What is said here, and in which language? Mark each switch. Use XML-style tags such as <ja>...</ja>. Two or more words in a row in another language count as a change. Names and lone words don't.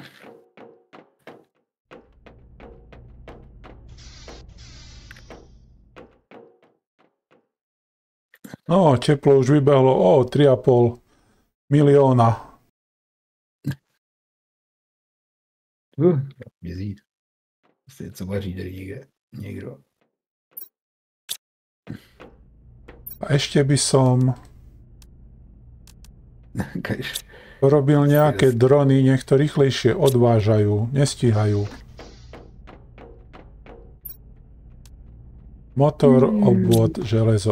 <sk>No, teplo už vybehlo. 3,5 milióna.</sk> <cs>Mizí. Asi něco vaří tady někdo.</cs> <sk>A ešte by som porobil nejaké drony, nech to rýchlejšie odvážajú, nestíhajú. Motor, obvod, železo.</sk>